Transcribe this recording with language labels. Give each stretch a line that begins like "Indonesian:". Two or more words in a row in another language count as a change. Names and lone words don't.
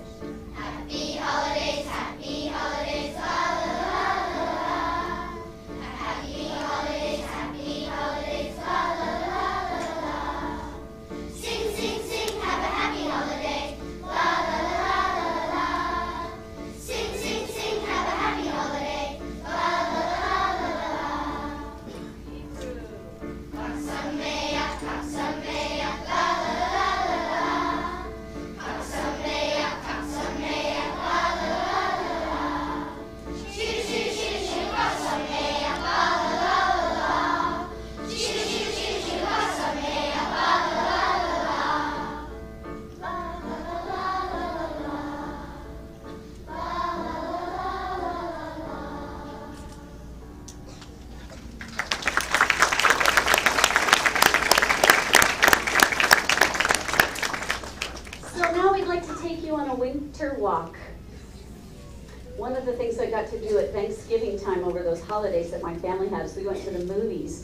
English: Happy holidays, la la la la la. Happy holidays, la la la la la. Sing, sing, sing, have a happy holiday, la la la la la la. Sing, sing, sing, have a happy holiday, la la la la la la. Hebrew.
Hebrew: חג שמח, חג שמח, la la la la la. חג שמח, חג שמח, la la la la la. שיר, שיר, שיר, שיר, חג שמח, la la la la la. שיר, שיר, שיר, שיר, חג שמח, la la la la la. La la la la la la la. La la la la la la.
English: So now we'd like to take you on a winter walk. One of the things I got to do at Thanksgiving time over those holidays that my family had is we went to the movies.